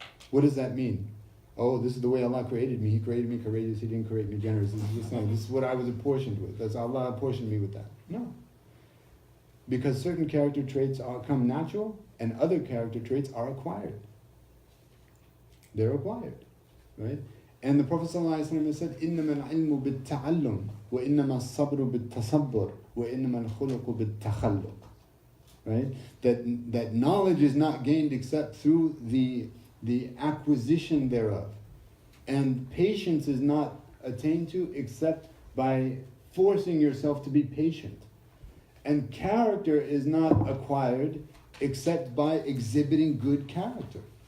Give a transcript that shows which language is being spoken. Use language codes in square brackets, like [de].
[en] What does that mean? Oh, this is the way Allah created me. He created me courageous. He didn't create me generous. This is what I was apportioned with. That's Allah apportioned me with that. No. Because certain character traits come natural and other character traits are acquired. They're acquired. Right? And the Prophet ﷺ said, [ar] إِنَّمَا الْعِلْمُ بِالتَّعَلُّمِ وَإِنَّمَا الصَّبْرُ بِالتَّصَبُّرِ وَإِنَّمَا الْخُلُقُ بِالتَّخَلُّقِ. [en] Right? That knowledge is not gained except through the acquisition thereof. And patience is not attained to except by forcing yourself to be patient. And character is not acquired except by exhibiting good character.